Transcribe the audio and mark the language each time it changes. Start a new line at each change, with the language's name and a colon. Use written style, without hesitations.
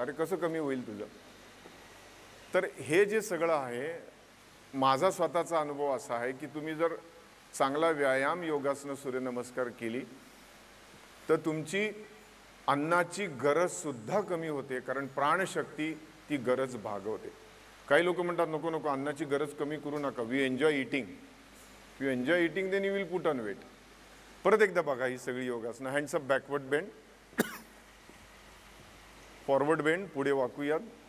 Marathi: अरे कसं कमी होईल तुझं? तर हे जे सगळं आहे, माझा स्वतःचा अनुभव असा आहे की तुम्ही जर चांगला व्यायाम, योगासनं, सूर्यनमस्कार केली तर तुमची अन्नाची गरज सुद्धा कमी होते. कारण प्राणशक्ती ती गरज भागवते. काही लोक म्हणतात नको नको, अन्नाची गरज कमी करू नका.
English: We enjoy eating. You enjoy eating then you will put on weight.
Marathi: परत एकदा बघा ही सगळी योगासनं.
English: hands up, backward bend, forward bend,
Marathi: पुढे वाकूयात.